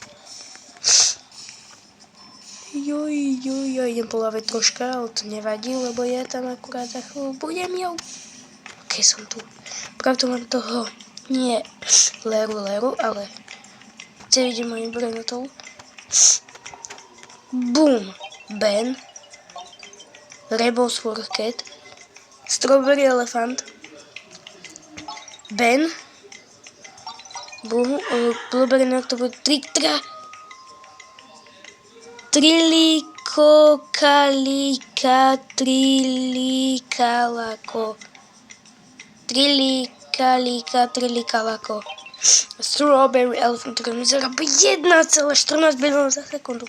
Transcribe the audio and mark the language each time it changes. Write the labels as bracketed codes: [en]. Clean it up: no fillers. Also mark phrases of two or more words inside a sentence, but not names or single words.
[sk] Ja idem poľaviť troška, ale to nevadí, lebo ja tam akurát za chvíľu budem, jo. Ok, som tu. Pravdu mám toho, nie Leru, ale celý idem mojim Brainrotov. Boom, Ben, Rainbow Sword Cat, Strawberry Elephant, Ben, Boom, Blueberry Noct, to bude Triliko, Kalika, Trilikalako. Trilikalako. Strawberry Elephant, ktorý mi zarobí 1,14 bilióna za sekundu.